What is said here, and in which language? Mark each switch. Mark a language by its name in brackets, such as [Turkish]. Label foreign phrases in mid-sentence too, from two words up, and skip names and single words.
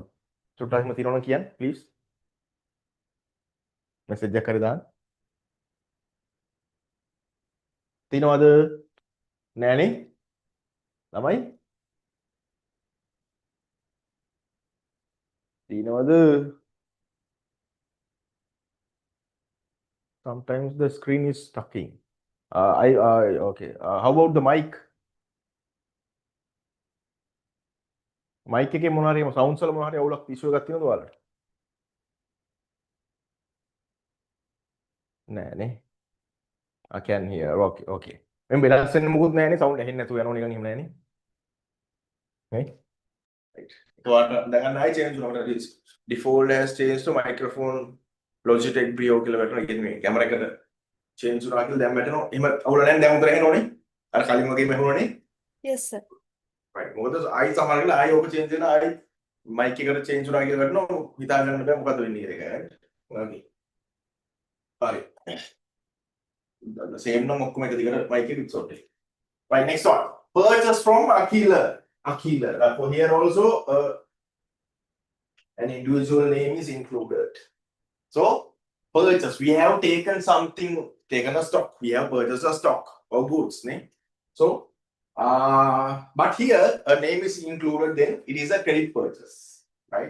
[Sinhala] සුට්ටක් එහෙම තියෙනවනම් කියන්න ප්ලීස්. මෙසේජ් එකක් හරි දාන්න. තියෙනවද? නෑනේ. ළමයි? තියෙනවද? [English] Sometimes the screen is stucking. Okay. How about the mic? [Sinhala] Mic එකේ මොනවා හරි sounds වල මොනවා හරි අවුලක් issue එකක් තියෙනවද ඔයාලට? නෑනේ. [English] I can hear. [Sinhala] Okay. මෙන්න වෙනස් වෙන්න මොකුත් නෑනේ, sound ඇහෙන්නේ නැතුව යනවා නිකන් එහෙම නෑනේ. නේ? Right. ඒකට දැන් ආයි change වුණා. [English] Default has changed to microphone Logitech Brio [Sinhala] කියලා වැටුණා. කියන්නේ මේ කැමරා එකට change වුණා කියලා දැන් වැටෙනවා. එහෙම අවුල නැහැ. දැන් උතර ඇහෙනවනේ. අර කලින් වගේම ඇහුණානේ. [English] Yes sir. [Sinhala] Right. මොකද ආයි සමහර වෙලාවට ආයි ඔක change වෙනවා. ආයි mic එකට change වුණා කියලා වැටෙනවා. හිතා ගන්න බෑ මොකද වෙන්නේ කියලා ඒක. ඔයාගේ. හරි. [English] The same [Sinhala] නම් ඔක්කොම එක දිගට mic එක ඉස්සොත් එක. [English] Right, next one. Purchase from Akila. For here also an individual name is included. So purchase, we have taken a stock. We have purchased a stock or goods. So but here a name is included, then it is a credit purchase, right?